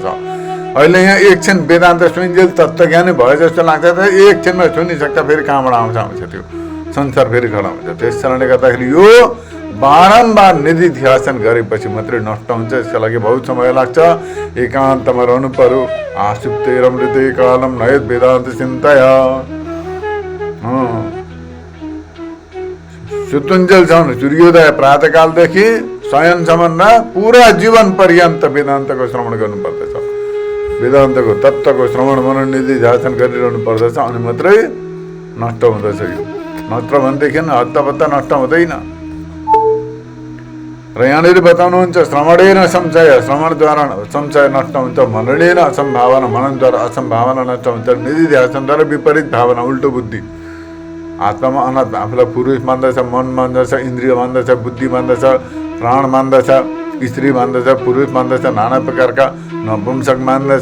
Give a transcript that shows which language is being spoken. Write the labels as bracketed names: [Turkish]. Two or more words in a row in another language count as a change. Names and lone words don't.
[Nepali] अहिले यहाँ एकछिन वेदान्त सुनिन्जेल तत्त्वज्ञानी भए जस्तो लाग्छ, त एकछिनमा सुनिसक्दा फेरि कहाँबाट आउँछ त्यो संसार फेरि खडा हुन्छ। त्यस कारणले गर्दाखेरि यो बारम्बार निधिध्यासन गरेपछि मात्रै नष्ट हुन्छ। यसका लागि बहुत समय लाग्छ, एकान्तमा रहनु पर्यो। [Sanskrit] आसुप्तेरमृते कालम नयत वेदान्त चिन्तय। [Nepali] सुतुन्जेलसम्म, सूर्योदय प्रातःकालदेखि शयनसम्म पुरा जीवन पर्यन्त वेदान्तको श्रवण गर्नुपर्दछ। वेदान्तको तत्त्वको श्रवण मनन निधिध्यासन गरिरहनु पर्दछ, अनि मात्रै नष्ट हुँदछ यो। नत्र भनेदेखि हत्तापत्ता नष्ट हुँदैन। र यहाँनिर बताउनुहुन्छ [Sanskrit] श्रवणेन संशय, [Nepali] श्रवणद्वारा संशय नष्ट हुन्छ। [Sanskrit] मननेन असम्भावना, [Nepali] मननद्वारा असम्भावना नष्ट हुन्छ। निधिध्यासनद्वारा विपरीत भावना, उल्टो बुद्धि, आत्मामा अनात्मा, आफूलाई पुरुष मान्दछ, मन मान्दछ, इन्द्रिय मान्दछ, बुद्धि मान्दछ, प्राण मान्दछ, स्त्री मान्दछ, पुरुष मान्दछ, नाना प्रकारका नपुंसक मान्दछ।